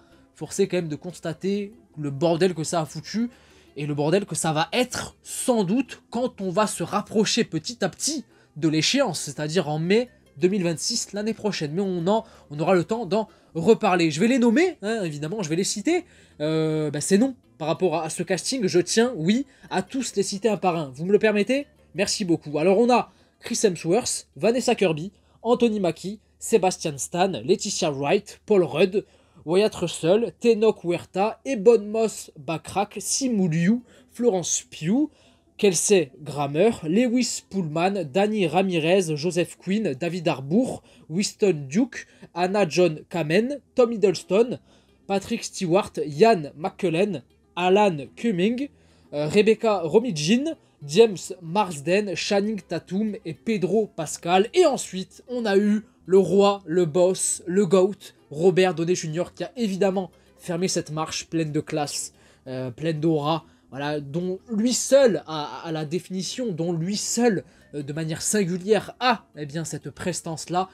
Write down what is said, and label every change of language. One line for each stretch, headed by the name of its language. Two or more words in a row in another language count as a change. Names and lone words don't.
French: Forcé quand même de constater le bordel que ça a foutu, et le bordel que ça va être sans doute quand on va se rapprocher petit à petit de l'échéance, c'est-à-dire en mai 2026, l'année prochaine. Mais on aura le temps d'en reparler. Je vais les nommer, hein, évidemment, je vais les citer. Bah, c'est non. Par rapport à ce casting, je tiens, oui, à tous les citer un par un. Vous me le permettez? Merci beaucoup. Alors on a Chris Hemsworth, Vanessa Kirby, Anthony Mackie, Sebastian Stan, Laetitia Wright, Paul Rudd, Wyatt Russell, Tenoch Huerta, Ebon Moss Backrack, Simu Liu, Florence Pugh, Kelsey Grammer, Lewis Pullman, Danny Ramirez, Joseph Quinn, David Harbour, Winston Duke, Anna John Kamen, Tom Hiddleston, Patrick Stewart, Ian McKellen, Alan Cumming, Rebecca Romijn, James Marsden, Channing Tatum et Pedro Pascal. Et ensuite, on a eu le roi, le boss, le GOAT, Robert Downey Jr. qui a évidemment fermé cette marche pleine de classe, pleine d'aura, voilà, dont lui seul a la définition, dont lui seul, de manière singulière, a eh bien, cette prestance-là.